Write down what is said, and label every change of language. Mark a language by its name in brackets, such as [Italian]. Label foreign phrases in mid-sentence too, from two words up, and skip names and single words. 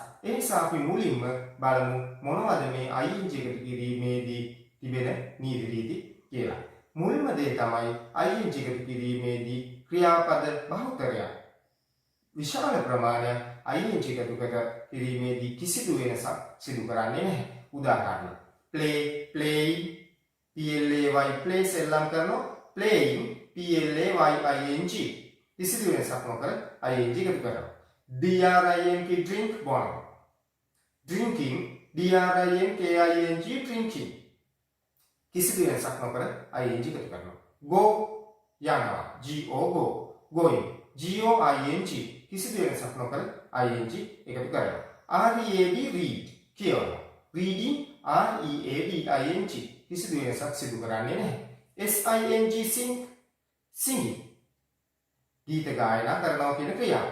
[Sinhala] ඒ නිසා අපි මුලින්ම බලමු මොනවද මේ ing එකතු කිරීමේදී තිබෙන නීති රීති කියලා. මුල්ම දේ තමයි ing එකතු කිරීමේදී ක්‍රියාපද බහුතරයක් විශාල ප්‍රමාණයක් ing එකතු කිරීමේදී කිසිදු වෙනසක් සිදු කරන්නේ නැහැ. [English] උදාහරණ play, playing, play play [Sinhala] සෙල්ලම් කරනවා. [English] playing play [Sinhala] කිසිදු වෙනසක් නොකර ing එකතු කරනවා. [English] drink drink [Sinhala] බොනවා. [English] drinking drink drinking [Sinhala] කිසිදු වෙනසක් නොකර ing එකතු කරනවා. go යනවා. [English] go going ing [Sinhala] කිසිදු වෙනසක් නොකර ing එකතු කරනවා. read කියවනවා. [English] reading reading [Sinhala] කිසිදු වෙනසක් සිදු කරන්නේ නැහැ. [English] sing singing [Sinhala] ගීත ගායනා කරනවා කියන ක්‍රියාව.